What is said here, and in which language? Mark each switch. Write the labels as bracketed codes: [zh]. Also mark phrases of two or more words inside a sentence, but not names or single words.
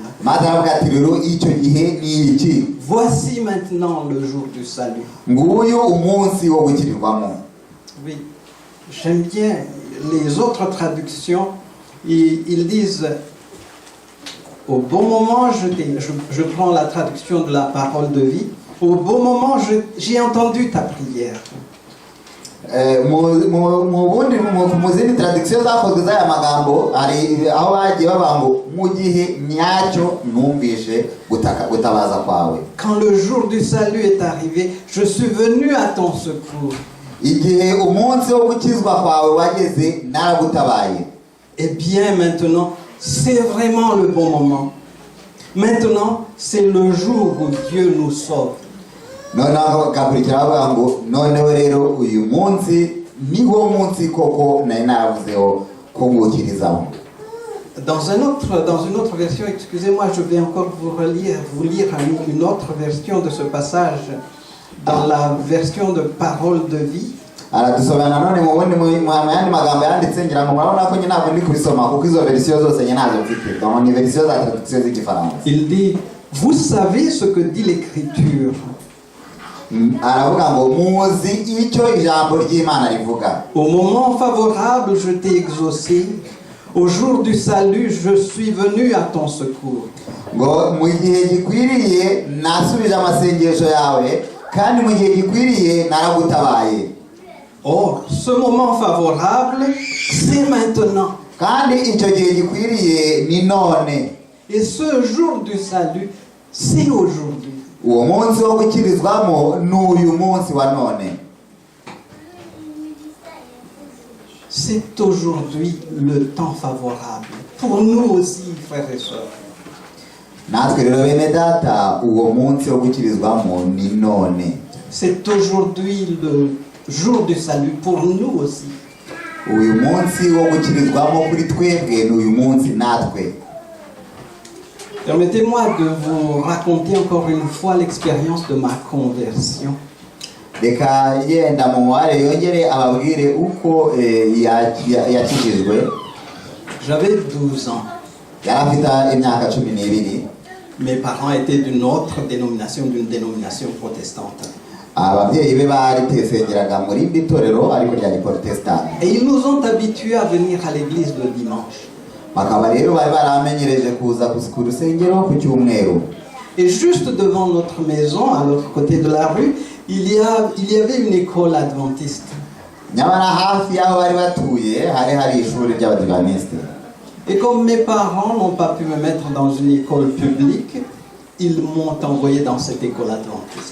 [rw] Maze aravuga ati rero icyo gihe ni iki? [fr] Voici maintenant le jour du salut. [rw] Nguyu umunsi wo gukirirwamo. [fr] Oui, j'aime bien les autres traductions. Ils disent: au bon moment, je prends la traduction de la parole de vie. Au bon moment, j'ai entendu ta prière. [rw] mu zindi tradisiyo zakozwe z'aya magambo hari aho bagiye bavuga ngo mu gihe nyacyo numvishe gutabaza kwawe. [fr] Quand le jour du salut est arrivé, je suis venu à ton secours. [rw] Igihe umunsi wo gukizwa kwawe wageze naragutabaye. [fr] Eh bien maintenant, c'est vraiment le bon moment. Maintenant, c'est le jour où Dieu nous sauve. [rw] Noneho gakurikira bavuga ngo noneho rero uyu munsi niwo munsi koko nari naravuzeho ko ngukirizaho. [fr] Dans une autre version, excusez-moi, je vais encore vous lire une autre version de ce passage, dans la version de Parole de vie. [rw] Aradusomera nanone mu bundi mu yandi magambo yanditse ngira ngo murabona ko nyine ntabwo ndi kubisoma kuko izo version zose nyine nazo mfite. Donc ni version za traduction z'igifaransa. [fr] Il dit, vous savez ce que dit l'Écriture. [rw] Aravuga ngo muzi icyo ijambo ry'Imana rivuga. [fr] Au moment favorable, je t'ai exaucé. Au jour du salut, je suis venu à ton secours. [rw] Ngo mu gihe gikwiriye nasubije amasengesho yawe kandi mu gihe gikwiriye naragutabaye. [fr] Or, ce moment favorable, c'est maintenant. [rw] Kandi icyo gihe gikwiriye ni none. [fr] Et ce jour du salut, c'est aujourd'hui. [rw] Uwo munsi wo gukirizwamo n'uyu munsi wa none. [fr] C'est aujourd'hui le temps favorable. Pour nous aussi, frères et sœurs. [rw] Natwe rero bene data uwo munsi wo gukirizwamo ni none. [fr] C'est aujourd'hui le jour du salut pour nous aussi. [rw] Uyu munsi wo gukirizwamo kuri twebwe n'uyu munsi natwe. [fr] Permettez-moi de vous raconter encore une fois l'expérience de ma conversion. [rw] Reka yenda mu mubare yongere ababwire uko yakijijwe. [fr] J'avais 12 ans. [rw] Yari afite imyaka 12. [fr] Mes parents étaient d'une autre dénomination, d'une dénomination protestante. [rw] Ababyeyi be bari tesengeraga muri ndi torero ariko rya protestante. [fr] Et ils nous ont habitués à venir à l'église le dimanche. [rw] Bakaba rero bari baramenyereje kuza ku rusengero ku cyumweru. [fr] Et juste devant notre maison, à l'autre côté de la rue, il y avait une école adventiste. [rw] Nyamara hafi y'aho bari batuye hari ishuri ry'abadivaniste. [fr] Et comme mes parents n'ont pas pu me mettre dans une école publique, ils m'ont envoyé dans cette école adventiste.